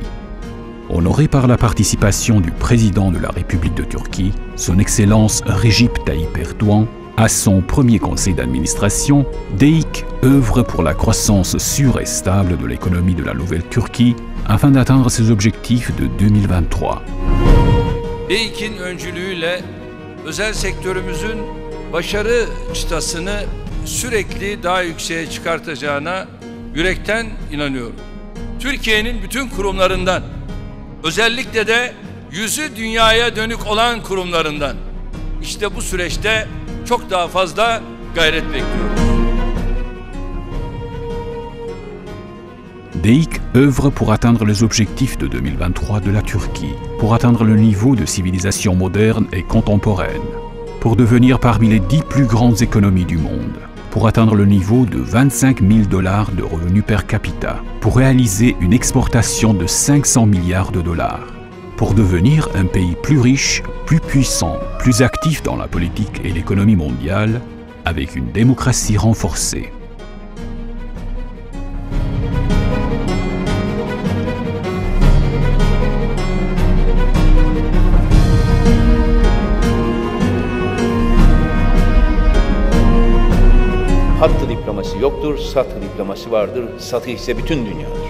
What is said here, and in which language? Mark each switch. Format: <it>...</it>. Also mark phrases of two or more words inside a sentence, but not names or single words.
<fr>Honoré par la participation du président de la République de Turquie, son Excellence Recep Tayyip Erdoğan, à son premier conseil d'administration, DEIC œuvre pour la croissance sûre et stable de l'économie de la nouvelle Turquie afin d'atteindre ses objectifs de 2023.</fr> <tr>DEIC'in öncülüğüyle özel sektörümüzün başarı çıtasını sürekli daha yükseğe çıkartacağına yürekten inanıyorum. Türkiye'nin bütün kurumlarından, özellikle de yüzü dünyaya dönük olan kurumlarından, işte bu süreçte çok daha fazla gayret bekliyoruz.</tr> <fr>DEIC œuvre pour atteindre les objectifs de 2023 de la Turquie, pour atteindre le niveau de civilisation moderne et contemporaine, pour devenir parmi les 10 plus grandes économies du monde, pour atteindre le niveau de 25 000 dollars de revenus</fr> <la>per capita,</la> <fr>pour réaliser une exportation de 500 milliards de dollars, pour devenir un pays plus riche, plus puissant, plus actif dans la politique et l'économie mondiale, avec une démocratie renforcée.</fr> <tr>Hattı diplomasi yoktur, satı diplomasi vardır, satı ise bütün dünyadır.</tr>